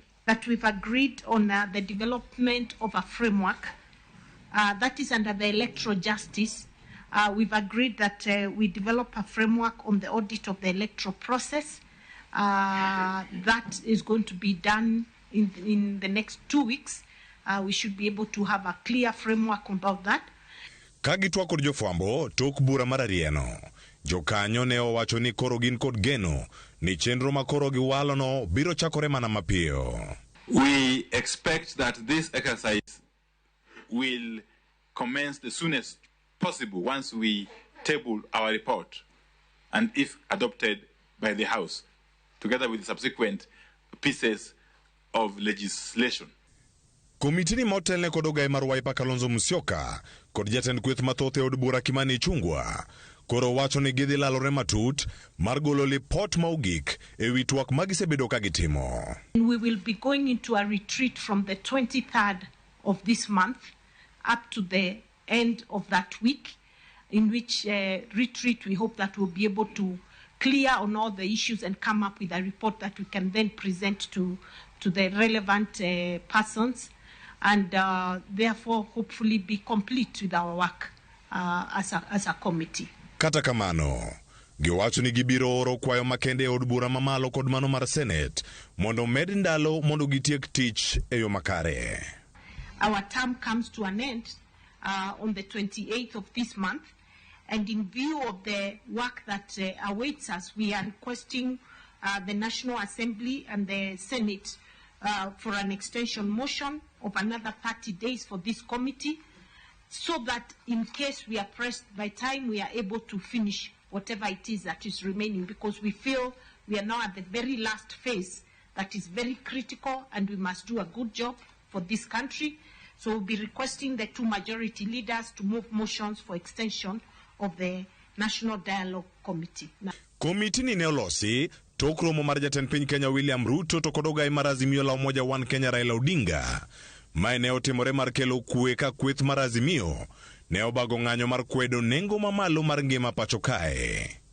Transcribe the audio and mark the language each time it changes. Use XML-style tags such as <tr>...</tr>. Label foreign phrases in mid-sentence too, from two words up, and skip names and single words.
<en>That we've agreed on the development of a framework that is under the electoral justice. We've agreed that we develop a framework on the audit of the electoral process. That is going to be done in the next 2 weeks. We should be able to have a clear framework about that.</en> <luo>Kagitwa kod jofwambo tok bura mararieno. Jokanyo ne owacho ni koro gin kod geno ni chenro makoro giwalono biro chakore mana mapiyo.</luo> <en>We expect that this exercise will commence the soonest possible once we table our report and if adopted by the House, together with subsequent pieces of legislation.</en> <luo>Komiti ni motelne kod ogai mar Wiper Kalonzo Musyoka kod jatend Kweth mathoth e od bura Kimani Chungwa koro wacho ni gidhi lalore matut mar golo lipot maugik e wi twak magisebedo ka gitimo.</luo> <en>We will be going into a retreat from the 23rd of this month up to the end of that week, in which retreat we hope that we'll be able to clear on all the issues and come up with a report that we can then present to the relevant persons and therefore hopefully be complete with our work as a committee.</en> <luo>Kata kamano, giwacho ni gibiro oro kwayo makende e od bura mamalo kod mano mar Senate mondo med ndalo mondo gitiek tich e yo makare.</luo> <en>Our term comes to an end on the 28th of this month, and in view of the work that awaits us, we are requesting the National Assembly and the Senate for an extension motion of another 30 days for this committee, so that in case we are pressed by time, we are able to finish whatever it is that is remaining, because we feel we are now at the very last phase that is very critical and we must do a good job for this country. So we'll be requesting the two majority leaders to move motions for extension of the National Dialogue Committee.</en> <luo>Komiti ni neolosi tok romo mar jatend piny Kenya William Ruto to kod ogai mar Azimio la Umoja One Kenya Raila Odinga. Mae ne otimore mar kelo kwe ka Kweth mar Azimio ne obago ng'anyo mar kwedo nengo mamalo mar ngima pacho kae.</luo>